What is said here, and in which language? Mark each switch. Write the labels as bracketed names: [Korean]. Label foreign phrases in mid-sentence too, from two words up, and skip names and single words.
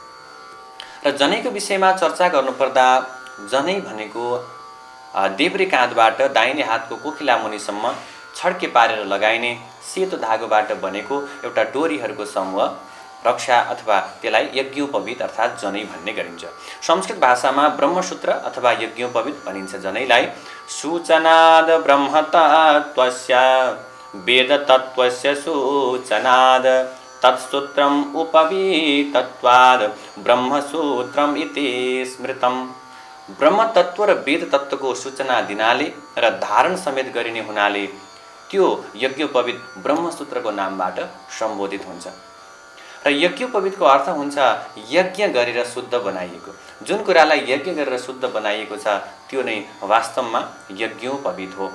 [Nepali] र जनैको विषयमा चर्चा गर्नुपर्दा जनै भनेको देब्रे काँधबाट दाहिने हातको कोखिला मुनिसम्म छड्के पारेर लगाइने सेतो धागोबाट बनेको एउटा डोरीहरूको समूह रक्षा अथवा त्यसलाई यज्ञोपवीत अर्थात् जनै भन्ने गरिन्छ। संस्कृत भाषामा ब्रह्मसूत्र अथवा यज्ञोपवीत भनिन्छ। [Sanskrit] जनैलाई सूचनाद ब्रह्मतत्त्वस्य वेदतत्त्वस्य सूचनाद तत्सूत्रम उपवीतत्वाद ब्रह्मसूत्रम इति स्मृतम। [Nepali] ब्रह्मतत्त्व र वेद तत्त्वको सूचना दिनाले र धारण समेत गरिने हुनाले त्यो यज्ञोपवीत ब्रह्मसूत्रको नामबाट सम्बोधित हुन्छ। र यज्ञोपवीतको अर्थ हुन्छ यज्ञ गरेर शुद्ध बनाइएको। जुन कुरालाई यज्ञ गरेर शुद्ध बनाइएको छ त्यो नै वास्तवमा यज्ञोपवीत हो।